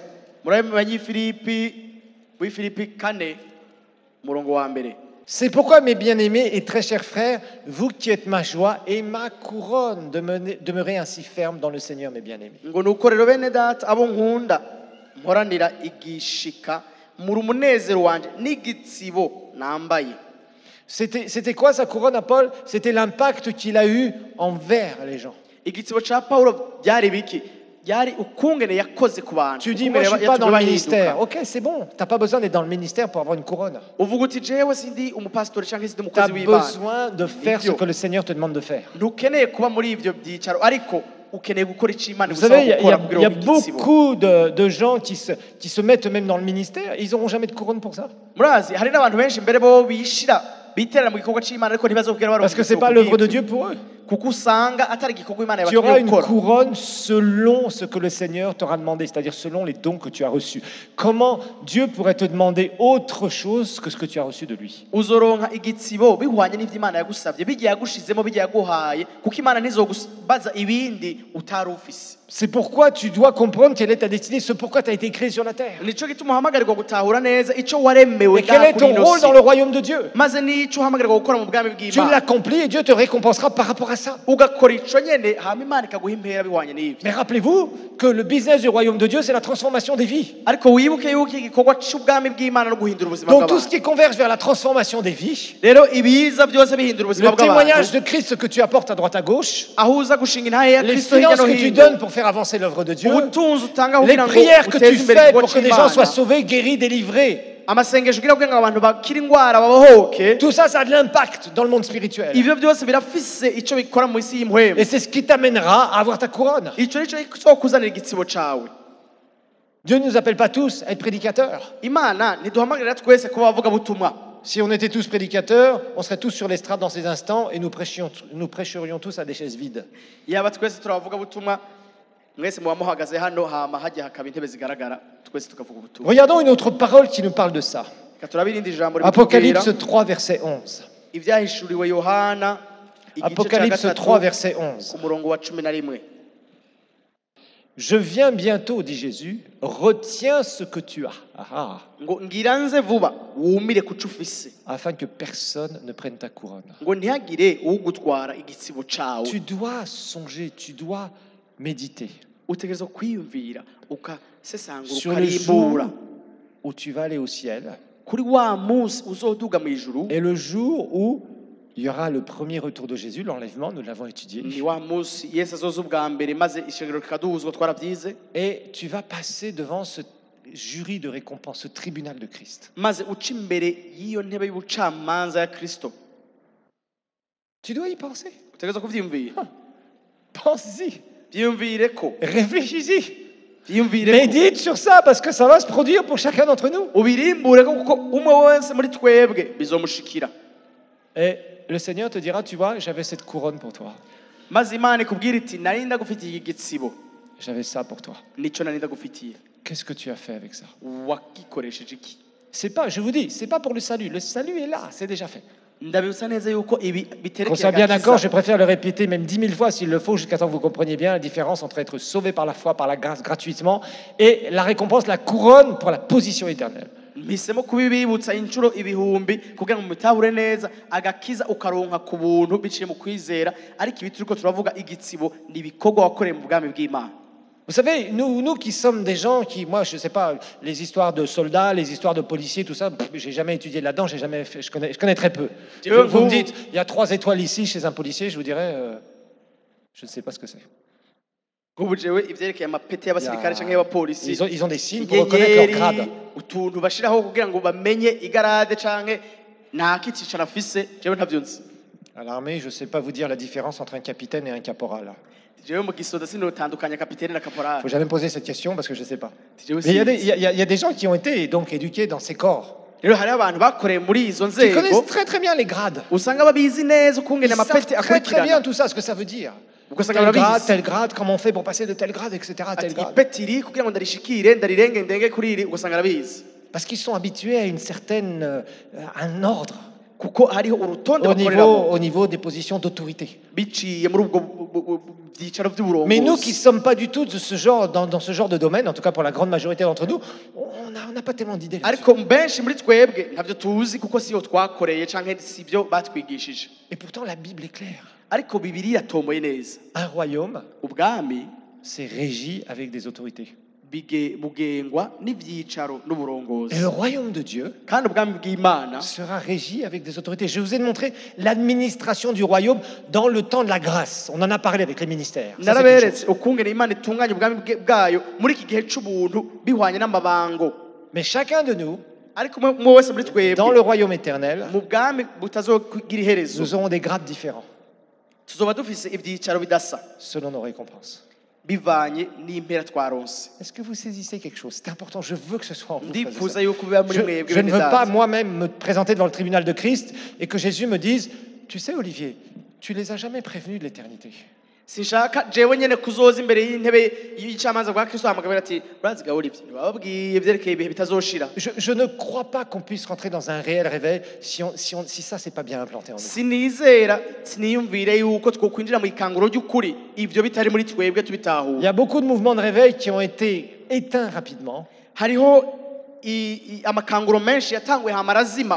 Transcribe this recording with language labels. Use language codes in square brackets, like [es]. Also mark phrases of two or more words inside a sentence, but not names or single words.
[rn] murabimenye Filipi 4 murongo wa mbere. [fr] C'est pourquoi, mes bien-aimés et très chers frères, vous qui êtes ma joie et ma couronne, demeurez ainsi fermes dans le Seigneur, mes bien-aimés. [rn] ngo nuko rero bene data abo nkunda mporanira igishika muri umunezero wanje n'igitsibo nambaye. [fr] C'était quoi sa couronne à Paul? C'était l'impact qu'il a eu envers les gens. [rn] Igitsibo ca Paulo byari biki? Byari ukungene yakoze ku bantu. [fr] Tu dis, moi je ne suis pas dans le ministère. Ok, c'est bon. Tu n'as pas besoin d'être dans le ministère pour avoir une couronne. [rn] Uvuga uti jewe sindi umupastori canke sindi [fr] Tu as [rn] umukozi w'Imana. [fr] besoin de faire ce que le Seigneur te demande de faire. [rn] Ntukeneye kuba muri ivyo byicaro ariko ukeneye gukora ico Imana [fr] Vous [rn] igusaba [fr] savez, [rn] gukora [fr] il [rn] kugira [fr] y a [rn] ngo igitsibo. [fr] beaucoup de gens qui se mettent même dans le ministère. Ils n'auront jamais de couronne pour ça. [rn] Murazi hari n'abantu benshi mbere bo bishira biterera mu gikorwa c'Imana ariko ntibazokugera baronka. [fr] Parce que ce n'est pas l'œuvre de Dieu pour eux. [rn] Kuko usanga atari igikorwa Imana [fr] Tu auras [rn] yabatumye [fr] une [rn] gukora. [fr] couronne selon ce que le Seigneur t'aura demandé, c'est-à-dire selon les dons que tu as reçus. Comment Dieu pourrait te demander autre chose que ce que tu as reçu de lui? [rn] Uzoronka igitsibo bihwanye n'ivyo Imana yagusavye bigiye yagushizemo bigiye yaguhaye kuko Imana ntizogubaza ibindi utari ufise. [fr] C'est pourquoi tu dois comprendre quelle est ta destinée, ce pourquoi tu as été créé sur la terre. [rn] Nico gituma uhamagarirwa gutahura neza ico waremewe [fr] Et quel est ton rôle dans le royaume de Dieu? [rn] maze nico uhamagarirwa gukora mu bwami [fr] Tu [rn] bw'Imana. [fr] l'accomplis et Dieu te récompensera par rapport à ça. [rn] Ugakora ico nyene hama Imana ikaguha impera bihwanye n'ivyo. [fr] Mais rappelez-vous que le business du royaume de Dieu, c'est la transformation des vies. [rn] Ariko wibuke yuko igikorwa c'ubwami bw'Imana no guhindura ubuzima [fr] Donc tout ce [rn] bw'abantu. [fr] qui converge vers la transformation des vies, [rn] Rero ibiza byose bihindura ubuzima [fr] le témoignage [rn] bw'abantu. [fr] de Christ, ce que tu apportes à droite à gauche, [rn] Aho uza gushinga intahe ya [fr] les [rn] Kristo hirya [fr] finances [rn] no [fr] que tu [rn] hino. [fr] donnes pour faire avancer l'œuvre de Dieu, [rn] Ubutunzi utanga [fr] les [rn] kugira ngo [fr] prières que tu [rn] uteze imbere [fr] fais [rn] igikorwa [fr] pour que des gens soient [rn] c'Imana. [fr] sauvés, guéris, délivrés, [rn] Amasengesho kugira ngo abantu bakire ingwara babohoke. [fr] tout ça, ça a de l'impact dans le monde spirituel. [rn] Ivyo byose birafise ico bikora mu isi y'impuhemu. [fr] Et c'est ce qui t'amènera à avoir ta couronne. [rn] Ico nico kizokuzanira igitsibo cawe. [fr] Dieu ne nous appelle pas tous à être prédicateurs. [rn] Imana ntiduhamagarira twese kuba bavuga butumwa. [fr] Si on était tous prédicateurs, on serait tous sur l'estrade dans ces instants et nous prêcherions tous à des chaises vides. [rn] Yaba twese turavuga butumwa mwese muba muhagaze hano hama hajya hakaba intebe zigaragara twese tukavuga ubutumwa. [fr] Regardons une autre parole qui nous parle de ça. [rn] Reka turabire indi jambo [fr] Apocalypse 3, verset 11. [rn] ivyahishuriwe Yohana igice ca [fr] Apocalypse 3, [rn] gatatu [fr] verset 11. [rn] ku murongo wa 11. [fr] Je viens bientôt, dit Jésus, retiens ce que tu as. Ah, ah. [rn] Ngo ngira nze vuba wumire kuco ufise [fr] Afin que personne ne prenne ta couronne. [rn] ngo ntihagire ugutwara igitsibo cawe. [fr] Tu dois songer, tu dois méditer [rn] Utegerezwa kwiyumvira ukasesangura [fr] sur le jour [rn] ukarimbura [fr] où tu vas aller au ciel [rn] kuri wa munsi uzoduga mu ijuru. [fr] et le jour où il y aura le premier retour de Jésus, l'enlèvement, nous l'avons étudié. [rn] Ni wa munsi Yesu azoza ubwa mbere maze ishengero rikaduhuzwa twaravyize [fr] Et tu vas passer devant ce jury de récompense, ce tribunal de Christ. [rn] maze uca imbere y'iyo ntebe y'ubucamanza ya Kristo. [fr] Tu dois y penser. [rn] Utegerezwa kuvyiyumvira. [fr] Pense-y. [rn] Vyiyumvireko. [fr] Réfléchis-y. [rn] Vyiyumvireko. [fr] Médite sur ça parce que ça va se produire pour chacun d'entre nous. [rn] Ubirimbureko kuko umwe wese muri twebwe bizomushikira. [fr] Et le Seigneur te dira, tu vois, j'avais cette couronne pour toi. [rn] Maze Imana ikubwira iti nari ndagufitiye igitsibo [fr] J'avais ça pour toi. [rn] nico nari ndagufitiye. [fr] Qu'est-ce que tu as fait avec ça? [rn] Wakikoresheje iki? [fr] C'est pas, je vous dis, c'est pas pour le salut. Le salut est là, c'est déjà fait. [rn] Ndabibutsa neza yuko ibi [fr] Qu'on [rn] biterekeye [fr] soit bien d'accord, je [rn] agakiza. [fr] préfère le répéter même 10 000 fois s'il le faut, jusqu'à temps que vous compreniez bien la différence entre être sauvé par la foi, par la grâce, gratuitement, et la récompense, la couronne pour la position éternelle. [rn] Mpisemo kubibibutsa inshuro ibihumbi kugira ngo mutahure neza agakiza ukaronka ku buntu biciye mu kwizera, ariko ibi turiko turavuga igitsibo ni ibikorwa wakoreye mu bwami bw'Imana. [fr] Vous savez, nous qui sommes des gens qui, moi, je sais pas, les histoires de soldats, les histoires de policiers, tout ça, j'ai jamais étudié là-dedans, j'ai jamais fait, je connais très peu. Vous me dites, il y a 3 étoiles ici chez un policier, je vous dirais, je ne sais pas ce que c'est. [rn] Ubu jewe ivyerekeye amapete y'abasirikare canke y'abapolisi, [fr] Ils ont des signes pour reconnaître leur grade. [rn] utuntu bashiraho kugira ngo bamenye igarade canke nta kicicaro afise, jewe ntavyo nzi. [fr] À l'armée, je ne sais pas vous dire la différence entre un capitaine et un caporal. [rn] Jewe mu gisoda sinotandukanya kapiteni na [fr] Il ne [rn] kaporali. [fr] faut jamais me poser cette question parce que je ne sais pas. [rn] Jewe [fr] Mais il y, [rn] sinzi. [fr] a des gens qui ont été donc éduqués dans ces corps, [rn] Rero hari abantu bakoreye muri izo [fr] qui [rn] nzego [fr] connaissent très très bien les grades. [rn] usanga babizi neza ukungene [fr] Ils savent [rn] amapete [fr] très très bien [rn] akurikirana. [fr] tout ça, ce que ça veut dire. [rn] ugasanga barabizi [fr] tel grade, comment on fait pour passer de tel grade, etc. à tel [rn] ati [fr] grade. [rn] ipeti iri kugira ngo ndarishikire ndarirenge ndenge kuri iri ugasanga arabizi [fr] Parce qu'ils sont habitués à une certaine, un ordre [rn] kuko hariho urutonde bakoreramo [fr] au niveau des positions d'autorité. [rn] biciye muri ubwo byicaro by'uburongozi. [fr] Mais nous qui ne sommes pas du tout de ce genre, dans ce genre de domaine, en tout cas pour la grande majorité d'entre nous, on n'a pas tellement d'idées là-dessus. [rn] ariko benshi muri twebwe ntabyo tuzi kuko siyo twakoreye canke sibyo batwigishije. [fr] Et pourtant la Bible est claire. [rn] Ariko Bibiliya yatomboye neza. [fr] Un royaume, [rn] Ubwami [fr] c'est régi avec des autorités. [rn] bugengwa n'ivyicaro n'uburongozi. [fr] Et le royaume de Dieu [rn] Kandi ubwami bw'Imana [fr] sera régi avec des autorités. Je vous ai montré l'administration du royaume dans le temps de la grâce. On en a parlé avec les ministères. Ça, c'est une chose. [rn] naraberetse ukungene Imana itunganya ubwami bwayo muri iki gihe c'ubuntu bihwanye n'amabango. [fr] Mais chacun de nous, [rn] Ariko umwe wese muri [fr] dans le [rn] twebwe [fr] royaume éternel, [rn] mu bwami butazogira iherezo [fr] nous aurons des grades différents [rn] tuzoba dufise ivyicaro bidasa [fr] selon nos récompenses. [rn] bivanye n'impera twaronse. [fr] Est-ce que vous saisissez quelque chose? C'est important, je veux que ce soit en vous. [rn] Ndifuza yuko biba muri mwebwe [fr] Je ne [rn] bene [fr] veux pas [rn] data. [fr] moi-même me présenter devant le tribunal de Christ et que Jésus me dise, tu sais Olivier, tu les as jamais prévenus de l'éternité. [rn] Sinshaka jewe nyene kuzoza imbere y'intebe y'icamanza bwa Kristo hamagabira ati uraziga Olivier bababwiye vyerekeye ibihe bitazoshira. [fr] Je ne crois pas qu'on puisse rentrer dans un réel réveil si ça c'est pas bien implanté en nous. [rn] Sinizera siniyumvire yuko twokwinjira mu ikanguro ry'ukuri ivyo bitari muri twebwe [fr] Il [rn] tubitahuye. [fr] y a beaucoup de mouvements de réveil qui ont été éteints rapidement [rn] Hariho amakanguro menshi yatanguye hamarazima